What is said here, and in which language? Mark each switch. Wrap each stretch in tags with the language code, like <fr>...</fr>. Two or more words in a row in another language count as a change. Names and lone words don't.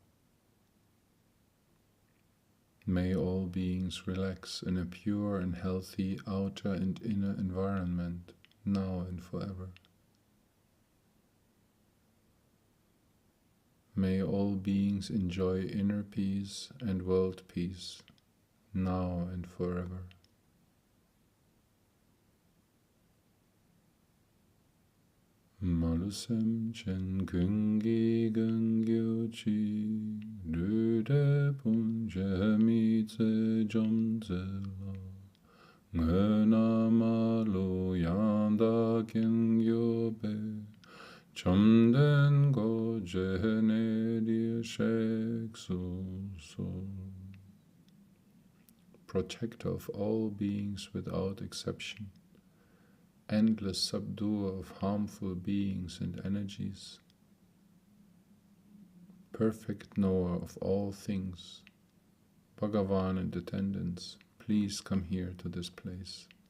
<en>May all beings relax in a pure and healthy outer and inner environment now and forever. May all beings enjoy inner peace and world peace now and forever.</en> <bo>མ་ལུས་སེམས་ཅན་ཀུན་གྱི་མགོན་གྱུར་ཅིང, བདུད་སྡེ་མི་བཟད་འཇོམས་མཛད་ལྷ། དངོས་རྣམས་མ་ལུས་ཡང་དག་མཁྱེན་གྱུར་པའི། བཅོམ་ལྡན་འཁོར་བཅས་གནས་འདིར་གཤེགས་སུ་གསོལ.</bo> <en>Protector of all beings without exception, endless subduer of harmful beings and energies, perfect knower of all things, Bhagavan and attendants, please come here to this place.</en>